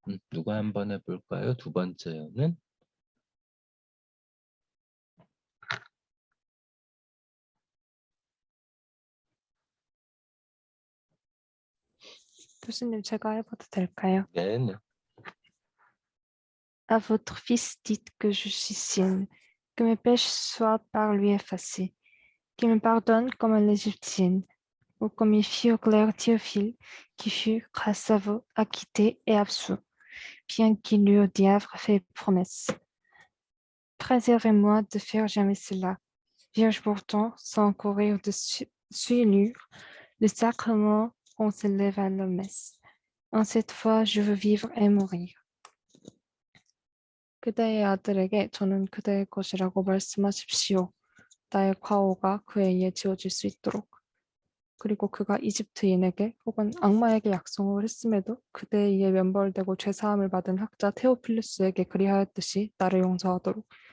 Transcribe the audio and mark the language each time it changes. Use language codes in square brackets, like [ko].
[ko] 누가 한번 해볼까요? 두 번째 연은? 교수님, 제가 해봐도 될까요? 네네. [fr] À votre fils dites que je suis sienne, que mes péchés soient par lui effacés, qu'il me pardonne comme à l'Égyptienne, ou comme il fit au clerc Théophile, qui fut, grâce à vous, acquitté et absous, bien qu'il eût au diable fait promesse. Préservez-moi de faire jamais cela. Vierge pourtant, sans courir de souillure, le sacrement on s'élève à la messe. En cette fois, je veux vivre et mourir. [ko] 그대의 아들에게 저는 그대의 것이라고 말씀하십시오. 나의 과오가 그에 의해 지워질 수 있도록. 그리고 그가 이집트인에게 혹은 악마에게 약속을 했음에도 그대에 의해 면벌되고 죄사함을 받은 학자 테오필루스에게 그리하였듯이 나를 용서하도록.